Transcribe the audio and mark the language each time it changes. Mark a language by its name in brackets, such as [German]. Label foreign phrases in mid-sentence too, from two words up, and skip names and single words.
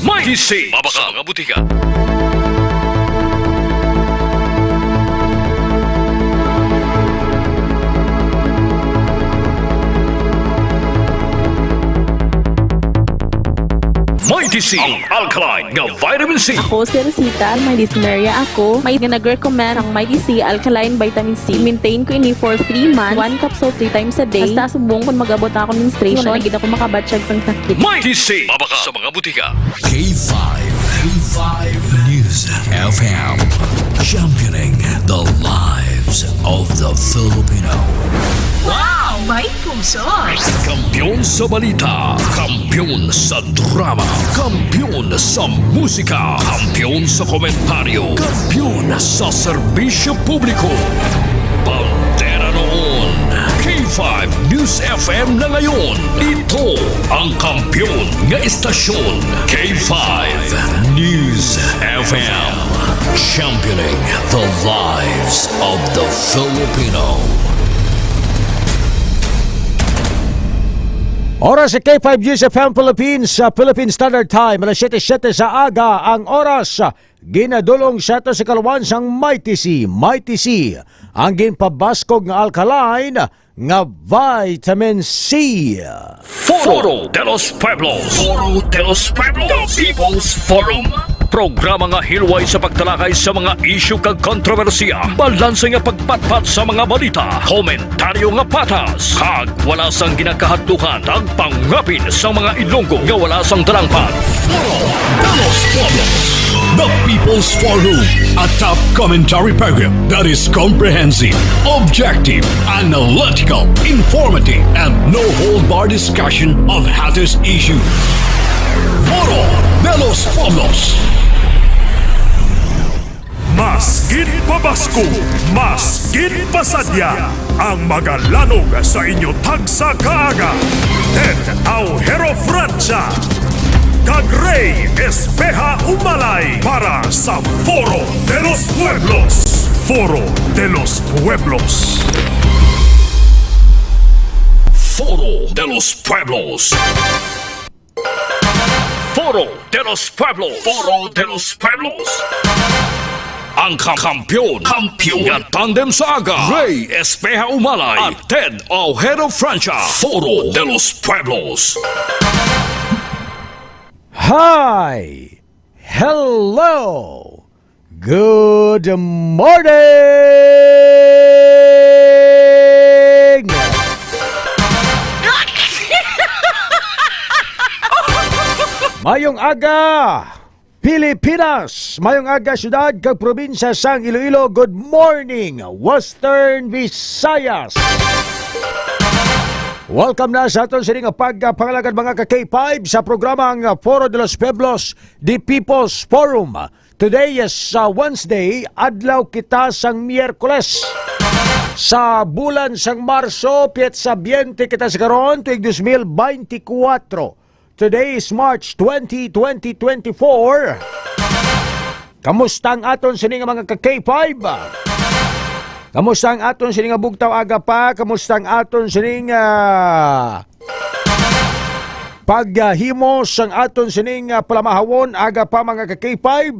[Hiligaynon] Mighty C, mabaka mga butika. Mighty C, ang alkaline nga vitamin C. Ako si Rosita, may dyslexia ako. May nag-recommend ang Mighty C Alkaline Vitamin C. Maintain ko ini [English] for 3 months. 1 capsule 3 times a day. [Hiligaynon] Basta subong kung mag-abot ako ng menstruation, nagid ako makabatsyag sang sakit. Mighty C, mabaka sa mga butika. K5 News FM, [English] championing the lives of the Filipino. [Hiligaynon] Wow! May puso! Kampiyon sa balita, kampiyon sa drama, kampiyon sa musika, kampiyon sa komentaryo, kampiyon sa serbisyo publiko. [Filipino] Pantera noon, K5 News FM na ngayon. [Hiligaynon] Ito ang kampiyon nga istasyon, K5 News FM, [English] championing the lives of the Filipino. [Hiligaynon] Oras sa K5 News FM Philippines sa Philippine Standard Time, alas 7:07 sa aga ang oras. Ginadulong sa ito sa kalawan sang Mighty C. Mighty C, ang ginpabaskog nga alkaline nga vitamin C. Foro de los Pueblos. Foro de los Pueblos. The People's Forum. Programa nga hilway sa pagtalakay sa mga isyu kag kontrobersiya. Balanse nga pagpatpat sa mga balita. Komentaryo nga patas. Kag wala sang ginakahatukan ang pangapin sa mga Ilonggo nga wala sang talangpan. Foro de los Pueblos, [English] the People's Forum, a top commentary program that is comprehensive, objective, analytical, informative, and no-hold-bar discussion of hottest issues. [Hiligaynon] Foro de los Pueblos. Mas gid pabasko, mas gid pasadya, ang magalanog sa inyo tagsa kaaga. Ted Aujero Francia, kag Ray Espeja Umalay para sa Foro de los Pueblos. Foro de los Pueblos. Foro de los Pueblos. Foro de los Pueblos. Foro de los Pueblos. Ang kampiyon nga tandem sa aga, Ray Espeja Umalay at Ted Aujero Francia. Foro de los Pueblos. [English] Hi! Hello! Good morning! [Hiligaynon] Mayong aga, Pilipinas! Mayong aga, syudad kag probinsya sang Iloilo. [English] Good morning, Western Visayas! [Hiligaynon] Welcome na sa aton sining pagpangalagad mga ka-K5 sa programang Foro de los Pueblos, the People's Forum. [English] Today is Wednesday, [Hiligaynon] adlaw kita sang Miyerkules. Sa bulan sang Marso, pietsa 20 kita sa karon tuig 2024. [English] Today is March 20, 2024. [Hiligaynon] Kamusta ang aton sini nga mga ka-K5? Kamusta ang aton sini nga bugtaw aga pa? Kamusta ang aton sini nga paghimo sang aton sini nga palamahawon aga pa mga ka-K5?